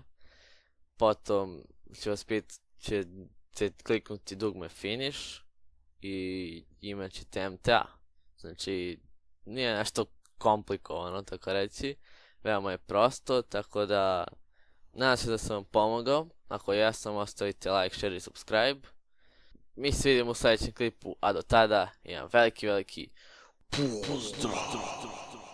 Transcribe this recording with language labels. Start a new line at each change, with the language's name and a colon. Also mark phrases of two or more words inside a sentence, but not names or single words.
Bosnian: Potom će vas ćete kliknuti dugme finish i imat ćete MTA. Znači, nije nešto komplikovano, tako reći. Veoma je prosto, tako da nadam se da sam vam pomogao. Ako jesam, ostavite
English: like, share
Bosnian: i subscribe. Mi se vidimo u sljedećem klipu, a do tada imam veliki pozdrav!